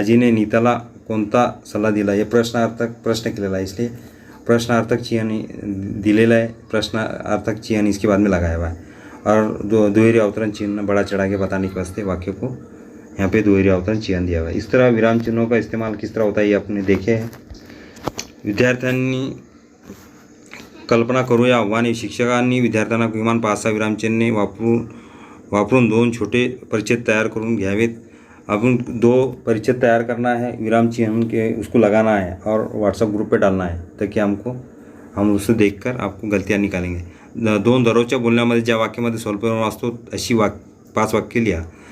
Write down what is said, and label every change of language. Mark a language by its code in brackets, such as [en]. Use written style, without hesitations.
[mr] अजीने नीताला कोणता सल्ला दिला, हे प्रश्नार्थक प्रश्न केलेला आहे, [hi] इसलिए प्रश्नार्थक चिन्ह दिलेला है, प्रश्नार्थक चिन्ह इसके बाद में लगाया हुआ है। और दोहरी अवतरण चिन्ह बड़ा चढ़ा के बताने के वास्ते वाक्य को यहाँ पे दोहरी अवतरण चिन्ह दिया हुआ है। इस तरह विराम चिन्हों का इस्तेमाल किस तरह होता है ये आपने देखे हैं। [mr] विद्यार्थ्यांनी कल्पना करूया आव्हाने, शिक्षकांनी विद्यार्थ्यांना किमान 5-6 विरामचिन्हे वापरून 2 छोटे परिच्छेद तैयार करून घ्यावेत। [hi] अपन 2 परिच्छेद तैयार करना है, विराम चिन्ह के उसको लगाना है और व्हाट्सएप ग्रुप पे डालना है, ताकि हम उससे देखकर आपको गलतियाँ निकालेंगे। [mr] 2 दररोजच्या बोलण्यामध्ये ज्या वाक्यामध्ये स्वल्पविराम असतो अशी 5 वाक्य लिहा।